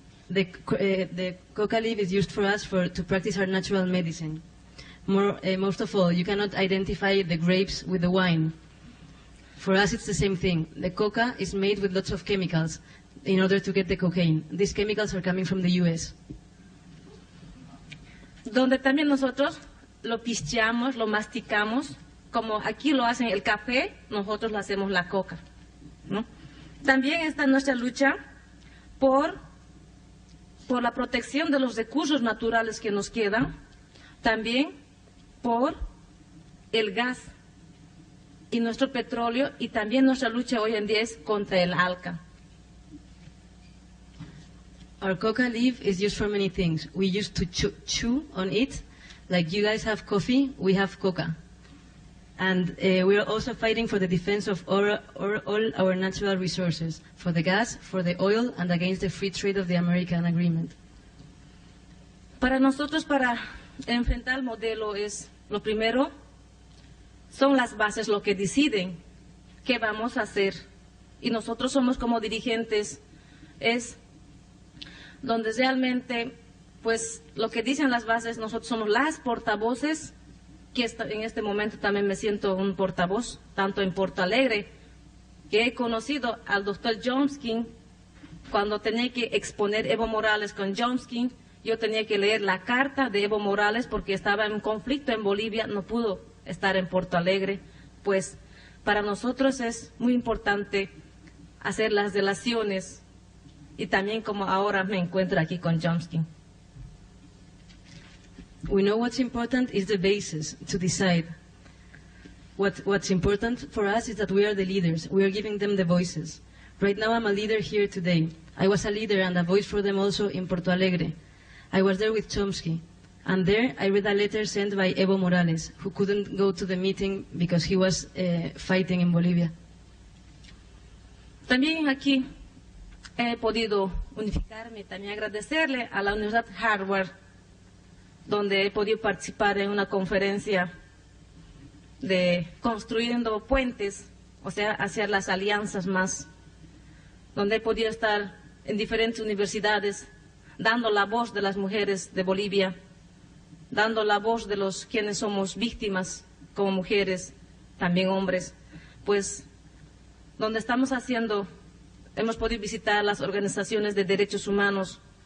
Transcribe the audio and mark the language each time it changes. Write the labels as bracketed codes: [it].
[en] The coca leaf is used for us to practice our natural medicine. Most of all, you cannot identify the grapes with the wine. For us, it's the same thing. The coca is made with lots of chemicals in order to get the cocaine. These chemicals are coming from the U.S. [es] Donde también nosotros lo pisteamos, lo masticamos, como aquí lo hacen el café, nosotros lo hacemos la coca, ¿no? También está nuestra lucha por la protección de los recursos naturales que nos quedan, también por el gas, y nuestro petróleo, y también nuestra lucha hoy en día es contra el ALCA. [en] Our coca leaf is used for many things. We used to chew on it. Like you guys have coffee, we have coca. And we are also fighting for the defense of all our natural resources, for the gas, for the oil, and against the free trade of the American agreement. [es] Para nosotros, para enfrentar el modelo, es lo primero, son las bases lo que deciden qué vamos a hacer. Y nosotros somos como dirigentes, es donde realmente, pues, lo que dicen las bases, nosotros somos las portavoces, que en este momento también me siento un portavoz, tanto en Porto Alegre, que he conocido al doctor Chomsky. Cuando tenía que exponer Evo Morales con Chomsky, yo tenía que leer la carta de Evo Morales porque estaba en conflicto en Bolivia, no pudo estar en Porto Alegre. Pues para nosotros es muy importante hacer las relaciones, y también como ahora me encuentro aquí con Chomsky. [en] We know what's important is the basis to decide. What's important for us is that we are the leaders. We are giving them the voices. Right now I'm a leader here today. I was a leader and a voice for them also in Porto Alegre. I was there with Chomsky. And there I read a letter sent by Evo Morales, who couldn't go to the meeting because he was fighting in Bolivia. [es] También aquí he podido unificarme y también agradecerle a la Universidad Harvard, donde he podido participar en una conferencia de construyendo puentes, o sea, hacer las alianzas más, donde he podido estar en diferentes universidades, dando la voz de las mujeres de Bolivia, dando la voz de los quienes somos víctimas como mujeres, también hombres, pues donde estamos haciendo, hemos podido visitar las organizaciones de derechos humanos.